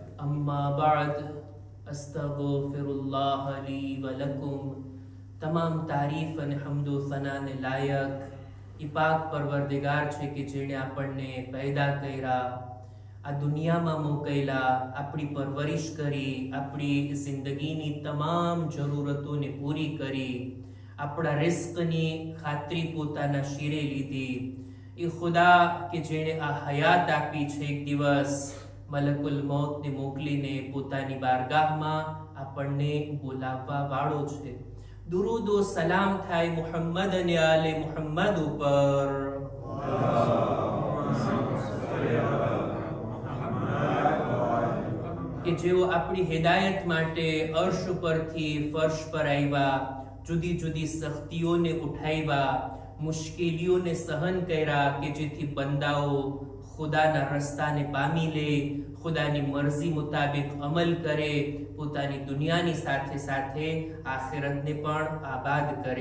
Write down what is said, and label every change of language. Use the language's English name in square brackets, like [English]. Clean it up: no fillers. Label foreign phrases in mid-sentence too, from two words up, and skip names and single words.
[Arabic] أما بعد أستغفر الله لي ولكم. [Gujarati] તમામ તારીફ અને હમદો સનાને લાયક ઈ પાક પરવરદિગાર છે કે જેણે આપણને પેદા કર્યા, આ દુનિયામાં મોકલ્યા, આપણી પરવરિશ કરી, આપણી જિંદગીની તમામ જરૂરતોને પૂરી કરી, આપણા રિસ્કની ખાતરી પોતાના શિરે લીધી। એ ખુદા કે જેણે આ હયાત આપી છે, એક દિવસ મલકુલ મૌતને મોકલીને પોતાની બારગાહમાં આપણને બોલાવવા વાળો છે। દુરૂદ વ સલામ થાય મુહમ્મદ ને આલે મુહમ્મદ ઉપર કે જેઓ આપણી હિદાયત માટે અર્શ પરથી ફર્શ પર આવ્યા, જુદી જુદી સખ્તીઓને ઉઠાવ્યા, મુશ્કેલીઓને સહન કર્યા કે જેથી બંદાઓ ખુદાના રસ્તાને પામી લે, ખુદાની મરજી મુતાબિક અમલ કરે, પોતાની દુનિયાની સાથે સાથે આખિરતને પણ આબાદ કરે।